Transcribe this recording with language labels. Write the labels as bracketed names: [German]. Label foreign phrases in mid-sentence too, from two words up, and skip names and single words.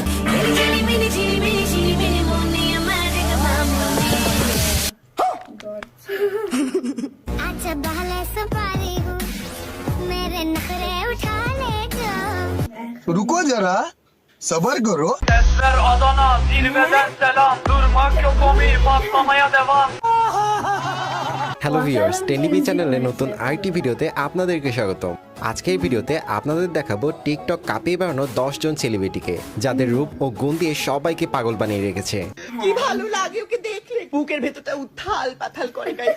[Hindi] रुको जरा सबर करो। [Turkish] Sesler Adana, zirveden selam. Durmak yok omi, patlamaya devam. [English] hello viewers, [Bangla] টেনিবি চ্যানেলে নতুন আইটি ভিডিওতে আপনাদেরকে স্বাগতম। আজকে এই ভিডিওতে আপনাদের দেখাবো টিকটক কাঁপিয়ে বেড়ানো 10 জন সেলিব্রিটিকে, যাদের রূপ ও গুণ দিয়ে সবাইকে পাগল বানিয়ে রেখেছে। কি ভালো লাগে ওকে দেখলে, বুকের ভেতরটা উথাল পাথাল করে গাইস।